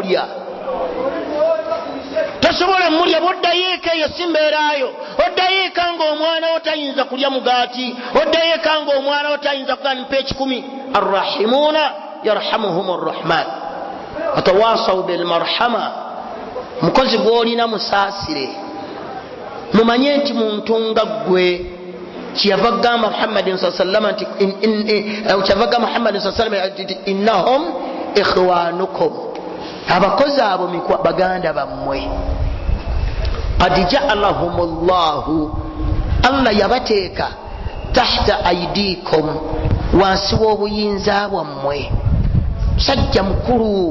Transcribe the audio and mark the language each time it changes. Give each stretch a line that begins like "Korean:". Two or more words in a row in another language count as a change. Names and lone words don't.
Ganda: mulya boddayo eka eyo simbeerayo oddayo eka ng'omwana wo tayinza kulya mugaati oddayo eka ng'omwana wo tayinza kuganimpa 10
Arabic: الراحمون يرحمهم الرحمن وتواصوا بالمرحمة
Ganda: mukozi gw'olina musaasire mumanye nti muntu nga ggwe kyava gamba Muhammadin
Arabic: صلى الله عليه وسلم إنهم إخوانكم
Ganda: abakozi abo baganda bammwe
Arabic: قد جعلهم الله
Ganda: Allah yabateeka
Arabic: تحت أيديكم
Ganda: wansi w'obuyinza bwammwe sajja mukulu